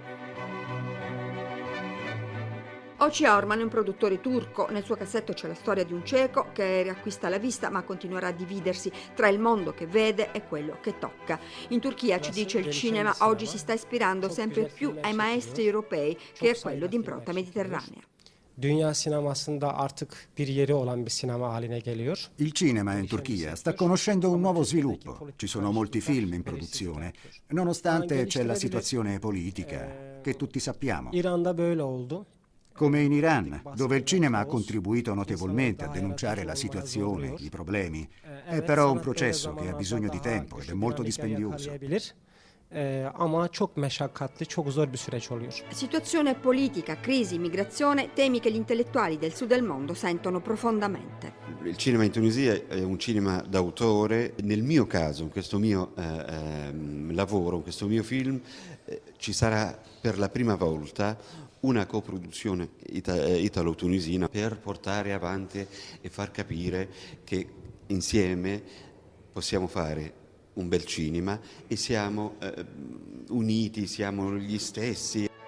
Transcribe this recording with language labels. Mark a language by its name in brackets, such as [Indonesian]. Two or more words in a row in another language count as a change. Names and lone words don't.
[Italian] Oci Orman è un produttore turco, nel suo cassetto c'è la storia di un cieco che riacquista la vista ma continuerà a dividersi tra il mondo che vede e quello che tocca. In Turchia, ci dice, il cinema oggi si sta ispirando sempre più ai maestri europei, che è quello di impronta mediterranea. [Turkish] Dünya sinemasında artık bir yeri olan bir sinema haline geliyor. [Italian] Il cinema in Turchia sta conoscendo un nuovo sviluppo. Ci sono molti film in produzione, nonostante c'è la situazione politica che tutti sappiamo. [Turkish] İran'da böyle oldu. [Italian] Come in Iran, dove il cinema ha contribuito notevolmente a denunciare la situazione, i problemi. È però un processo che ha bisogno di tempo ed è molto dispendioso. [Turkish] Ama çok meşakkatli, çok zor bir süreç oluyor. [Italian] Situazione politica, crisi, immigrazione, temi che gli intellettuali del sud del mondo sentono profondamente. Il cinema in Tunisia è un cinema d'autore. Nel mio caso, in questo mio lavoro, in questo mio film, ci sarà per la prima volta una coproduzione italo-tunisina per portare avanti e far capire che insieme possiamo fare un bel cinema e siamo uniti, siamo gli stessi.